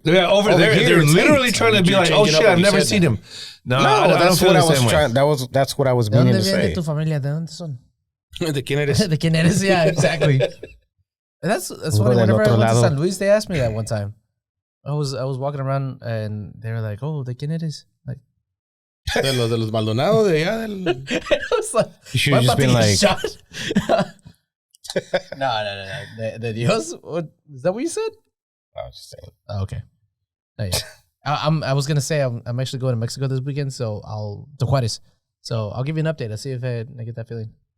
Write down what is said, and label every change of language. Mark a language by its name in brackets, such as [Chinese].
[English] Yeah, over there, they're literally trying to be like, oh shit, I've never seen him. No, that's what I was trying. That's what I was meaning to say. [Spanish] ¿De tu familia? ¿De dónde son? ¿De quién eres? ¿De quién eres? [English] Yeah, exactly. That's funny. Whenever I went to San Luis, they asked me that one time. I was walking around and they were like, "Oh, [Spanish] ¿de quién eres?" [English] Like, [Spanish] de los Maldonados de allá. [English] I was like, you should have just been like. [Spanish] No. De Dios? [English] What, is that what you said? I was just saying. Oh, okay. Oh, yeah. I was gonna say I'm actually going to Mexico this weekend, so to Juarez. So I'll give you an update. I'll see if I get that feeling.